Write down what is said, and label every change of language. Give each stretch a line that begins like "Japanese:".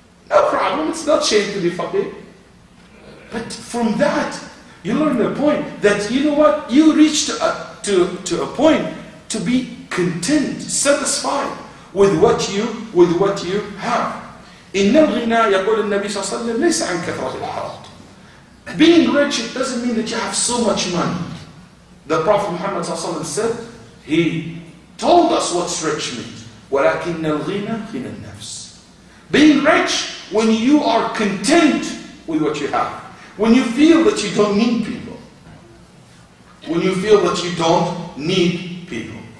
English: No problem, it's not shame to be faqir. But from that, you learn the point that, you know what, you reach to a point to be content, satisfied with what you have.
Arabic: إن الغنى يقول النبي صلى الله عليه وسلم ليس عن كثرة الحرام.
English: Being rich, it doesn't mean that you have so much money. The Prophet Muhammad
Arabic: صلى الله عليه وسلم
English: said, he told us what's rich means.
Arabic: ولكن الغنى غنى النفس.
English: Being rich when you are content with what you have. When you feel that you don't need people. When you feel that you don't need people.